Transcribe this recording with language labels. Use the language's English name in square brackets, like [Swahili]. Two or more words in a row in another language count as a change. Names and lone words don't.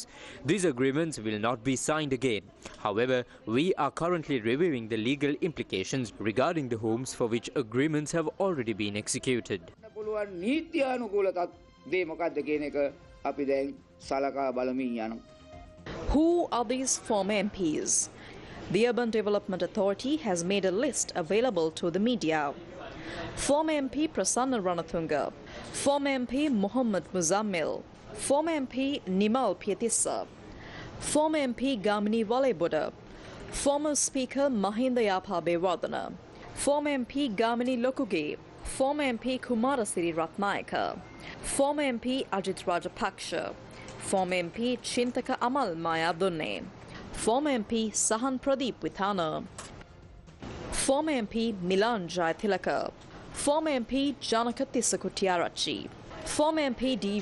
[English] These agreements will not be signed again. However, we are currently reviewing the legal implications regarding the homes for which agreements have already been executed. Who are these former MPs? The Urban Development Authority has made a list available to the media. Former MP Prasanna Ranathunga, former MP Muhammad Muzammil, former MP Nimal Pietissa, former MP Gamini Waleboda, former Speaker Mahinda Yapabewardena, former MP Gamini Lokuge, former MP Kumarasiri Ratnayaka, former MP Ajit Rajapaksha, former MP Chintaka Amal Mayadunne, former MP Sahan Pradeep Withana, former MP Milan Jayathilaka, former MP Janaka Tisakutiarachi, former MP D.